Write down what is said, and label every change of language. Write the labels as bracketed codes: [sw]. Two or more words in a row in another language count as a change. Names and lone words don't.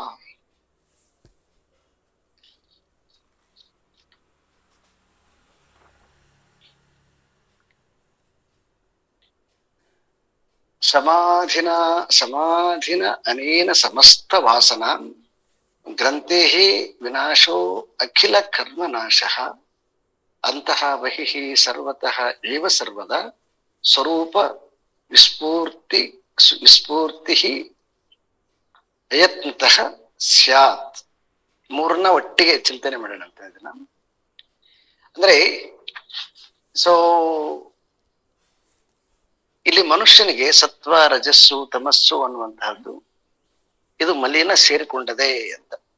[sa] ಸಮಾಧಿನ ಅನೇನ ಸಮಸ್ತ ವಾಸನ ಗ್ರಂಥೇ ವಿನಾಶೋ ಅಖಿಲ ಕರ್ಮನಾಶ ಅಂತಃ ಬಹಿಃ ಸರ್ವತಃ ಏವ ಸರ್ವದ ಸ್ವರೂಪ ವಿಸ್ಫೂರ್ತಿ ಅಯತ್ನತಃ ಸ್ಯಾತ್. [kn] ಮೂರನ್ನ ಒಟ್ಟಿಗೆ ಚಿಂತನೆ ಮಾಡೋಣ ಅಂತ ಇದನ್ನ. ಅಂದ್ರೆ ಸೊ ಇಲ್ಲಿ ಮನುಷ್ಯನಿಗೆ ಸತ್ವ ರಜಸ್ಸು ತಮಸ್ಸು ಅನ್ನುವಂತಹದ್ದು ಇದು ಮಲೀನ ಸೇರಿಕೊಂಡದೆ ಅಂತ.